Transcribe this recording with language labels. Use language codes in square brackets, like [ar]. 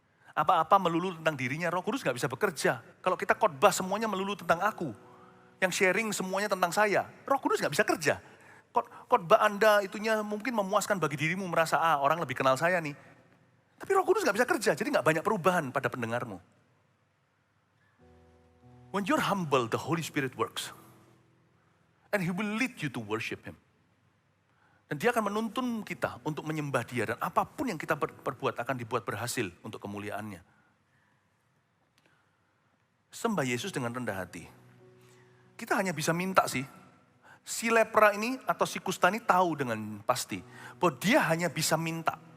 [id] Apa-apa melulu tentang dirinya, Roh Kudus gak bisa bekerja. Kalau kita khotbah semuanya melulu tentang aku. Yang sharing semuanya tentang saya. Roh Kudus gak bisa kerja. Khotbah Anda itunya mungkin memuaskan bagi dirimu, merasa orang lebih kenal saya nih. Tapi Roh Kudus gak bisa kerja, jadi gak banyak perubahan pada pendengarmu. [en] When you're humble, the Holy Spirit works. And He will lead you to worship Him. [id] Dan dia akan menuntun kita untuk menyembah dia. Dan apapun yang kita perbuat akan dibuat berhasil untuk kemuliaannya. Sembah Yesus dengan rendah hati. Kita hanya bisa minta sih. Si lepra ini atau si kusta ini tahu dengan pasti. Bahwa dia hanya bisa minta.